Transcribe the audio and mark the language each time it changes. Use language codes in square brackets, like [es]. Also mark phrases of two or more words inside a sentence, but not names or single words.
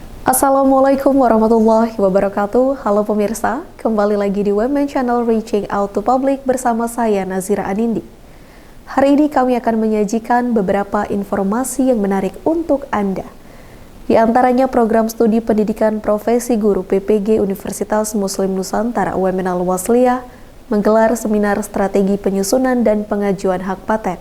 [ar] Assalamualaikum warahmatullahi wabarakatuh. [id] Halo pemirsa, kembali lagi di Women Channel Reaching Out to Public bersama saya Nazira Anindi. Hari ini kami akan menyajikan beberapa informasi yang menarik untuk Anda. Di antaranya program studi pendidikan profesi guru PPG Universitas Muslim Nusantara Women Al-Wasliyah menggelar seminar strategi penyusunan dan pengajuan hak paten.